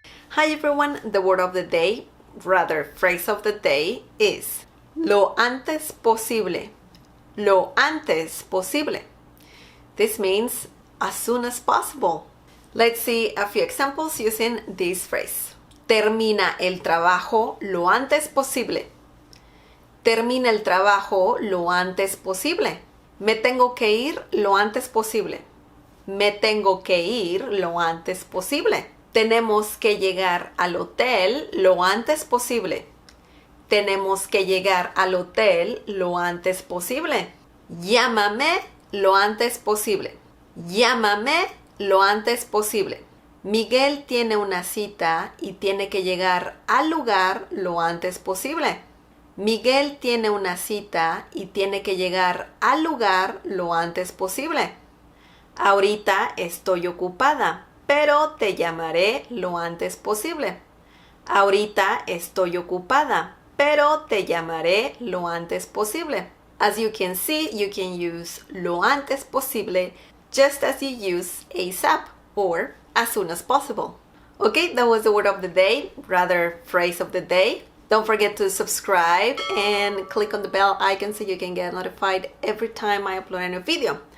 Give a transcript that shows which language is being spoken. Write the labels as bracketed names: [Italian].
[English] Hi everyone, the word of the day, rather phrase of the day is lo antes posible. Lo antes posible. This means as soon as possible. Let's see a few examples using this phrase. [Spanish] Termina el trabajo lo antes posible. Termina el trabajo lo antes posible. Me tengo que ir lo antes posible. Me tengo que ir lo antes posible. Tenemos que llegar al hotel lo antes posible. Tenemos que llegar al hotel lo antes posible. Llámame lo antes posible. Llámame lo antes posible. Miguel tiene una cita y tiene que llegar al lugar lo antes posible. Miguel tiene una cita y tiene que llegar al lugar lo antes posible. Ahorita estoy ocupada, pero te llamaré lo antes posible. Ahorita estoy ocupada, pero te llamaré lo antes posible. [English] As you can see, you can use lo antes posible just as you use ASAP or as soon as possible. Okay, that was the word of the day, rather phrase of the day. Don't forget to subscribe and click on the bell icon so you can get notified every time I upload a new video.